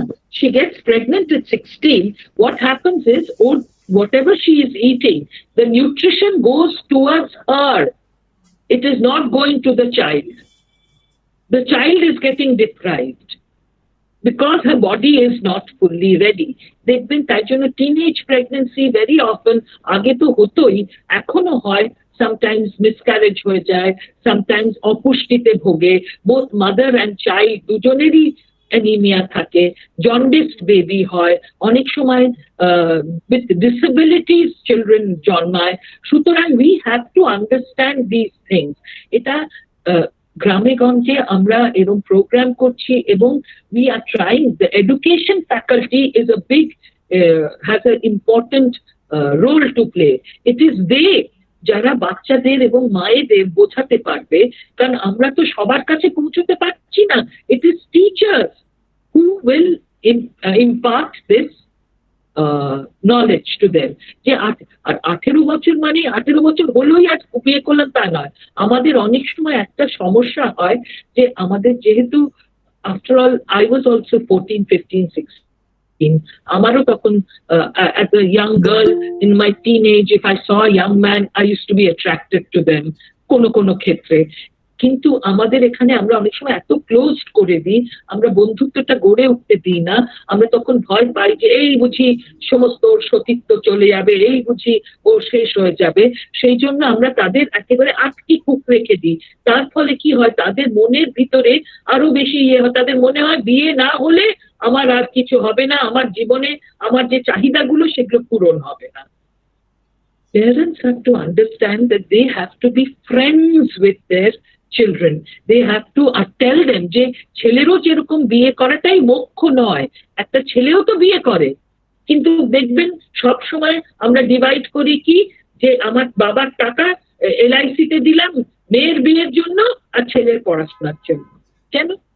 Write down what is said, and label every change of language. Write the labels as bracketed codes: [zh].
[en] She gets pregnant at 16. What happens is, or whatever she is eating, the nutrition goes towards her. It is not going to the child. The child is getting deprived because her body is not fully ready. They've been teenage pregnancy very often [bn] আগে তো হতোই, এখনো হয়, [en] sometimes miscarriage [bn] হয়ে যায়, [en] sometimes [bn] অপুষ্টিতে ভোগে, [en] both mother and child [bn] দুজনেরই anaemia থাকে, জন্ডিসড বেবি হয়, অনেক সময় [en] with disabilities children [bn] জন্মায়। সুতরাং [en] we have to understand these things. [bn] এটা গ্রামে গঞ্জে আমরা এরকম প্রোগ্রাম করছি এবং [en] we are trying, the education faculty is a big has an important role to play. It is they [bn] যারা বাচ্চাদের এবং মায়েদের বোঝাতে পারবে, কারণ আমরা তো সবার কাছে পৌঁছতে পারছি না। [en] It is teachers who will impart this knowledge to them. [bn] যে 18 বছর মানে 18 বছর হলোই আর বিয়ে করলাম তা নয়। আমাদের অনেক সময় একটা সমস্যা হয় যে আমাদের যেহেতু [en] after all I was also 14, 15, 16, [bn] আমারও তখন [en] as a young girl in my teenage, if I saw a young man I used to be attracted to them [bn] কোনো ক্ষেত্রে। কিন্তু আমাদের এখানে আমরা অনেক সময় এত ক্লোজড করে দিই, আমরা বন্ধুত্বটা গড়ে উঠতে দিই না। আমরা তখন ভয় পাই যে এই বুঝি সমস্ত সতীত্ব চলে যাবে, এই বুঝি ও শেষ হয়ে যাবে, সেই জন্য আমরা তাদের একেবারে আটকে খুব রেখে দিই। তার ফলে কি হয়, তাদের মনের ভিতরে আরো বেশি হয়, তাদের মনে হয় বিয়ে না হলে আমার আর কিছু হবে না, আমার জীবনে আমার যে চাহিদাগুলো সেগুলো পূরণ হবে না। [en] Parents have to understand that they have to be friends with their children. They have to tell them [bn] যে ছেলেরও যেরকম বিয়ে করাটাই মোক্ষ নয়, একটা ছেলেও তো বিয়ে করে, কিন্তু দেখবেন সব সময় আমরা ডিভাইড করি কি যে আমার বাবার টাকা LIC তে দিলাম মেয়ের বিয়ের জন্য আর ছেলের পড়াশোনার জন্য। কেন?